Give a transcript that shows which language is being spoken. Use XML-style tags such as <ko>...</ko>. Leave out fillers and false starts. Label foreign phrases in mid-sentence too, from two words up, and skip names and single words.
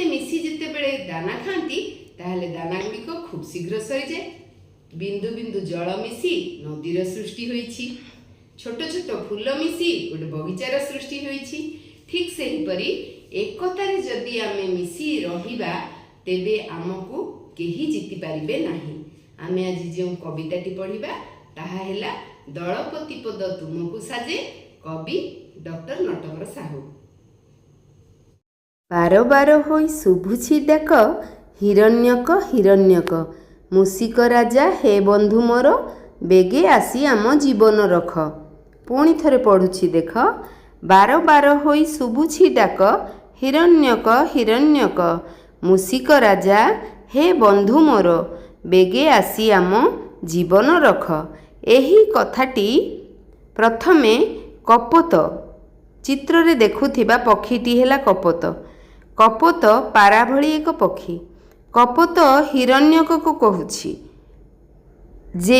<or>ମିଶି ଜିତେ ବେଳେ ଦାନା ଖାଇଥି ତାହେଲେ ଦାନା ଗୁଡ଼ି କୁ ଖୁବ ଶୀଘ୍ର ସରି ଯାଏ ବିନ୍ଦୁ ବିନ୍ଦୁ ଜଳ ମିଶି ନଦୀର ସୃଷ୍ଟି ହୋଇଛି ଛୋଟ ଛୋଟ ଫୁଲ ମିଶି ଗୋଟେ ବଗିଚାର ସୃଷ୍ଟି ହୋଇଛି ଠିକ ସେହି ପରି ଏକାଠିରେ ଯଦି ଆମେ ମିଶି ରହିବା ତେବେ ଆମକୁ କେହି ଜିତି ପାରିବେ ନାହିଁ ଆମେ ଆଜି ଯେ କବିତାଟି ପଢ଼ିବା ତାହା ହେଲା ଦଳପତି ପଦ ତୁମକୁ ସାଜେ କବି ଡକ୍ଟର ନଟବର ସାହୁ ବାର ବାର ହୋଇ ଶୁଭୁଛି ଡାକ ହିରଣ୍ୟକ ହିରଣ୍ୟକ ମୂଷିକ ରାଜା ହେ ବନ୍ଧୁ ମୋର ବେଗେ ଆସି ଆମ ଜୀବନ ରଖ ପୁଣି ଥରେ ପଢ଼ୁଛି ଦେଖ ବାର ବାର ହୋଇ ଶୁଭୁଛି ଡାକ ହିରଣ୍ୟକ ହିରଣ୍ୟକ ମୂଷିକ ରାଜା ହେ ବନ୍ଧୁ ମୋର ବେଗେ ଆସି ଆମ ଜୀବନ ରଖ ଏହି କଥାଟି ପ୍ରଥମେ କପୋତ ଚିତ୍ର ରେ ଦେଖୁଥିବା ପକ୍ଷୀଟି ହେଲା କପୋତ କପୋତ ପରା ଭଳି ଏକ ପକ୍ଷୀ କପୋତ ହିରଣ୍ୟକ କୁ କହୁଛି ଯେ</or>